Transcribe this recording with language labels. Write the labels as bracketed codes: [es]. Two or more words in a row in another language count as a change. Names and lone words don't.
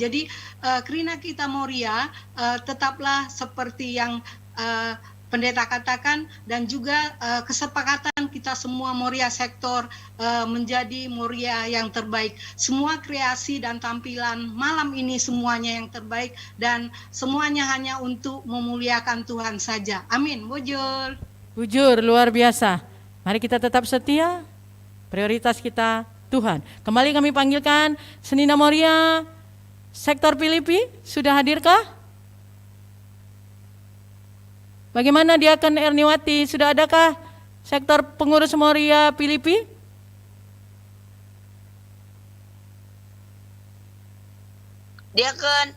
[id] Jadi Krina kita Moria tetaplah seperti yang pendeta katakan, dan juga kesepakatan kita semua Moria sektor menjadi Moria yang terbaik. Semua kreasi dan tampilan malam ini semuanya yang terbaik dan semuanya hanya untuk memuliakan Tuhan saja. Amin. Bujur. Bujur, luar biasa. Mari kita tetap setia. Prioritas kita Tuhan. Kembali kami panggilkan Senina Moria sektor Filipi, sudah hadirkah? Bagaimana Diaken Erniwati, sudah adakah sektor pengurus Moria Filipi? Diaken.